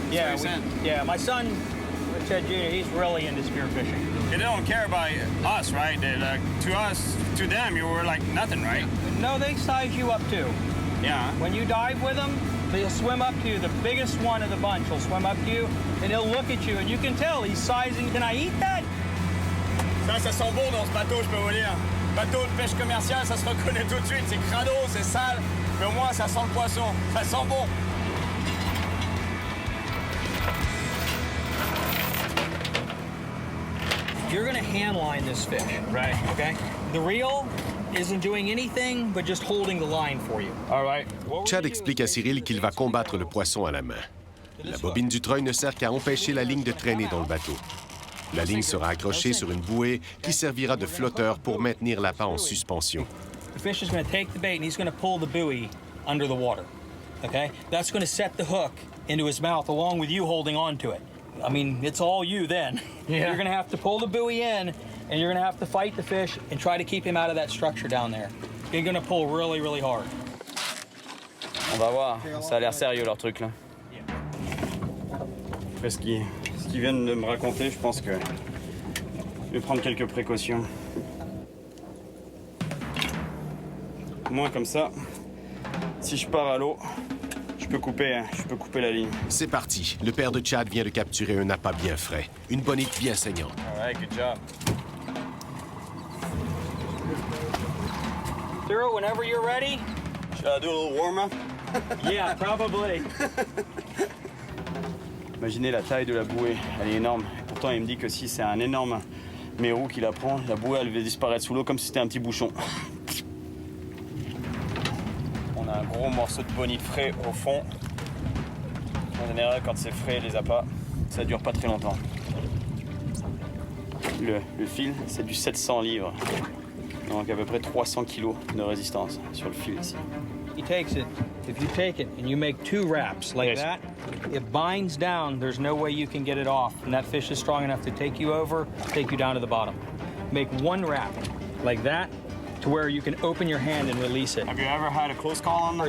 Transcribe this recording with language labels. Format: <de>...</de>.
<en>Yeah, my son, Ted Jr., he's really into spearfishing. They don't care about us, right? To us, to them, you were like nothing, right? No, they size you up too. Yeah. When you dive with them, they'll swim up to you. The biggest one of the bunch will swim up to you, and he'll look at you, and you can tell he's sizing. Can I eat that?</en> <fr>Ça sent bon dans ce bateau, je peux vous dire. Bateau de pêche commerciale, ça se reconnaît tout de suite. C'est crado, c'est sale, mais au moins ça sent le poisson. Ça sent bon.</fr> <en>You're gonna hand line this fish, right? Okay. The reel isn't doing anything but just holding the line for you. All right.</en> <fr>Chad explique à Cyril qu'il va combattre le poisson à la main. La bobine du treuil ne sert qu'à empêcher la ligne de traîner dans le bateau. La ligne sera accrochée sur une bouée qui servira de flotteur pour maintenir l'appât en suspension.</fr> <en>The fish is going to take the bait and he's going to pull the buoy under the water. Okay? That's going to set the hook into his mouth along with you holding on to it. I mean, it's all you then. Yeah. You're going to have to pull the buoy in and you're going to have to fight the fish and try to keep him out of that structure down there. You're going to pull really, really hard.</en> <fr>On va voir, ça a l'air sérieux leur truc là. Après ce qu'ils viennent de me raconter, je pense que je vais prendre quelques précautions. Au moins comme ça, si je pars à l'eau, je peux couper la ligne. C'est parti. Le père de Chad vient de capturer un appât bien frais. Une bonite bien saignante.</fr> <en>All right, good job. Cyril, whenever you're ready. Should I do a little warm-up? Yeah, probably.</en> <fr>Imaginez la taille de la bouée, elle est énorme. Pourtant, il me dit que si c'est un énorme mérou qui la prend, la bouée, elle va disparaître sous l'eau comme si c'était un petit bouchon. On a un gros morceau de bonite frais au fond. En général, quand c'est frais, les appâts, ça dure pas très longtemps. Le fil, c'est du 700 livres. Donc à peu près 300 kilos de résistance sur le fil ici.</fr> <en>He takes it. If you take it and you make 2 wraps like Yes. that, it binds down. There's no way you can get it off. And that fish is strong enough to take you over, take you down to the bottom. Make 1 wrap like that to where you can open your hand and release it. Have you ever had a close call on that?</en>